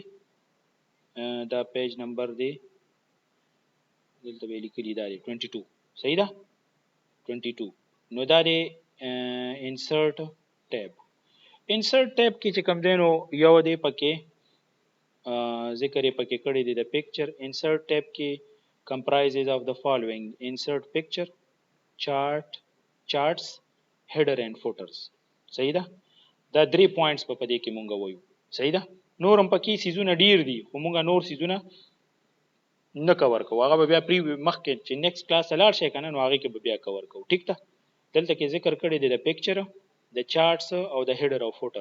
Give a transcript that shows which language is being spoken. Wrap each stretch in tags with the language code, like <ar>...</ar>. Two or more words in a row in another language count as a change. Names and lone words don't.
<ps>دا پیج نمبر دی دلته به لیکلی دا دی 22. صحیح ده 22. نو دا دی</ps> <en>insert tab. insert tab</en> <ps>کې چې کوم دی نو یو دی پکې ذکر یې پکې کړی دی د پکچر.</ps> <en>insert tab</en> <ps>کې</ps> <en>comprises of the following: insert picture, charts, header and footers.</en> <ps>صحیح ده. دا 3 پوینټس په دې کې مونږ وایو. صحیح ده. نورم پکې سیزونه ډیر دي خو مونږ نور سیزونه نه کور کوو. هغه بیا پری مخکې چې</ps> <en>next class</en> <ps>لاړ شي کنه نو هغه کې بیا کور کوو. ٹھیک ده. دلته کې ذکر کړی دی د پکچر، د چارټس او د هیډر او فوټر.</ps>